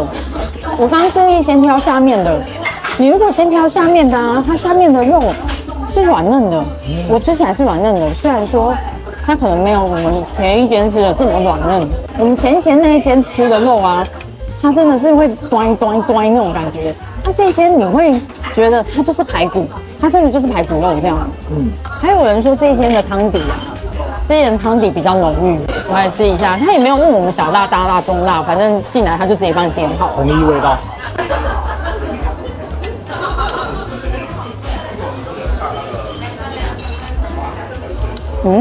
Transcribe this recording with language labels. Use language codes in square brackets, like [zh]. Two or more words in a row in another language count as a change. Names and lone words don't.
[zh] 我剛剛故意先挑下面的，你如果先挑下面的啊，它下面的肉是軟嫩的，我吃起來是軟嫩的，雖然說它可能沒有我們前一間吃的這麼軟嫩。我們前一間那一間吃的肉啊，它真的是會端那種感覺。那這一間你會覺得它就是排骨，它真的就是排骨肉這樣。還有人說這一間的湯底啊，這一間湯底比較濃郁，我來吃一下。他也沒有問我們小辣、大辣、中辣，反正進來他就直接幫你點好，統一味道。 嗯，